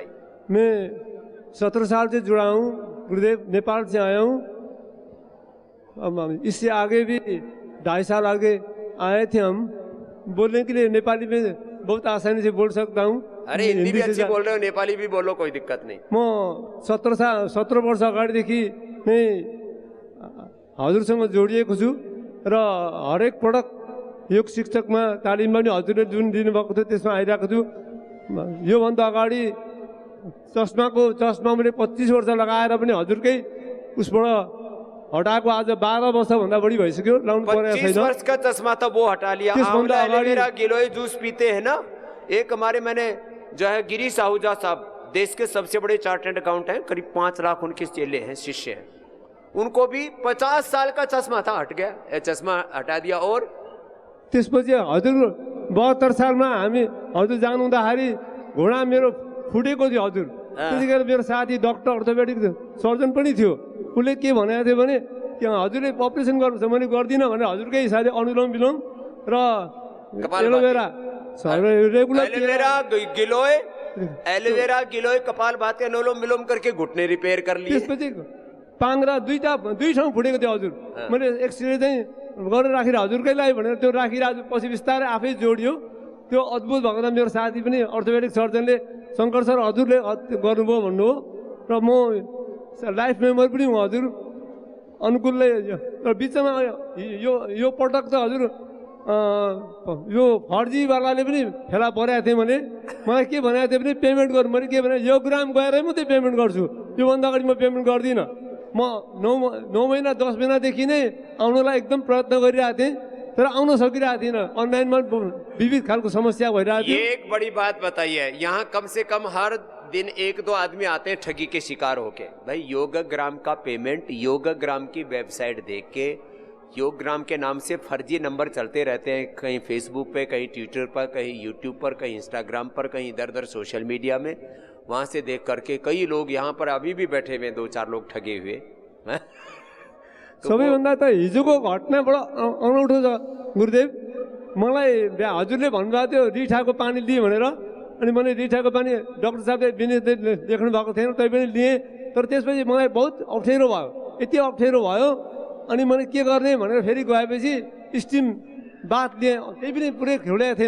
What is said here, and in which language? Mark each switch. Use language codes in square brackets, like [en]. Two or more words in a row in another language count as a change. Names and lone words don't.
[hi] मैं 17 साल से जुड़ा हूँ गुरुदेव, नेपाल से आया हूँ। इससे आगे भी 2.5 साल आगे आए थे हम। बोलने के लिए नेपाली में बहुत आसानी से बोल सकता हूँ। अरे हिंदी भी अच्छी बोल रहे हो, नेपाली भी बोलो, कोई दिक्कत नहीं। [ne] म 17 वर्ष अगाडिदेखि नै हजुरसँग जोडिएको छु र हरेक पटक योग शिक्षकमा तालिम पनि हजुरले जुन दिनुभएको थियो त्यसमा आइरहेको छु। योभन्दा अगाडि चस्मा मैले 25 वर्ष लगाएर पनि हजुरकै उसबाट हटाएको आज 12 वर्षभन्दा बढी भइसक्यो, लाउनु परेको छैन। [hi] 25 वर्ष का चश्मा था वो हटा लिया। [ne] त्यसभन्दा अगाडि [hi] मेरा गिलोय जूस पीते हैं ना, एक हमारे मैंने जो है गिरीश आहूजा साहब, देश के सबसे बड़े [en] chartered account [hi] हैं, करीब 5 लाख उनके चेले हैं, शिष्य हैं। उनको भी 50 साल का चश्मा था, हट गया, चश्मा हटा दिया। और [ne] त्यसपछि हजुर 72 सालमा हामी हजुर जानुहुँदाखेरि घुँडा मेरो फुटेको थियो हजुर। त्यतिखेर मेरो साथी डक्टर [en] orthopedic surgeon [ne] पनि थियो। उसले के भनेको थियो भने कि हजुरले अपरेसन गर्नु छ, मैले गर्दिनँ भनेर हजुरकै हिसाबले अनुलोम विलोम र एलोभेरा [hi] एलोवेरा गिलोय कपालभाति अनुलोम विलोम करके घुटने रिपेयर कर लिए। [ne] त्यसपछि पाङ्रा दुई ठाउँ फुटेको थियो हजुर। मैले एक्सरे चाहिँ गरेर राखेर हजुरकै लागि भनेर त्यो राखेर आज पछि बिस्तारै आफै जोडियो। त्यो अद्भुत भएको त मेरो साथी पनि अर्थोपेडिक सर्जनले शङ्कर सर हजुरले गर्नुभयो भन्नुभयो र म [en] life member [ne] पनि हुँ हजुर अनुकूलले। र बिचमा यो पटक त हजुर यो फर्जीवालाले पनि फेला परेको थिएँ। भने मलाई के भनेको थियो भने पेमेन्ट गर्नु। मैले के भने यो ग्राम गएरै म त्यो पेमेन्ट गर्छु, योभन्दा अगाडि म पेमेन्ट गर्दिनँ। म 9 महिना 10 महिनादेखि नै आउनलाई एकदम प्रयत्न गरिरहेको थिएँ तर आउन सकिरहेको थिइनँ। अनलाइनमा विविध खालको समस्या भइरहेको थियो। [hi] ये एक बड़ी बात बताइए, यहाँ कम से कम हर दिन 1-2 आदमी आते हैं ठगी के शिकार होके। भाई योगग्राम का पेमेंट योगग्राम की वेबसाइट देख के, योगग्राम के नाम से फर्जी नंबर चलते रहते हैं, कहीं फेसबुक पे, कहीं ट्विटर पर, कहीं यूट्यूब पर, कहीं इंस्टाग्राम पर, कहीं इधर उधर [en] social media [hi] में। वहाँ से देख करके कई लोग यहाँ पर अभी भी बैठे हुए 2-4 लोग ठगे हुए हैं। तो [ne] सबैभन्दा त हिजोको घटना बडो अनौठो छ गुरुदेव। मलाई हजुरले भन्नुभएको थियो रिठाको पानी लिएँ भनेर, अनि मैले रिठाको पानी डाक्टर साहबले विनित लेख्नु भएको थिएन तैपनि लिएँ। तर त्यसपछि मलाई बहुत अप्ठ्यारो भयो, यति अप्ठ्यारो भयो। अनि मैले के गर्ने भनेर फेरि गएपछि [en] steam bath [ne] लिएँ, त्यही पनि पुरै खेलेको थिएन।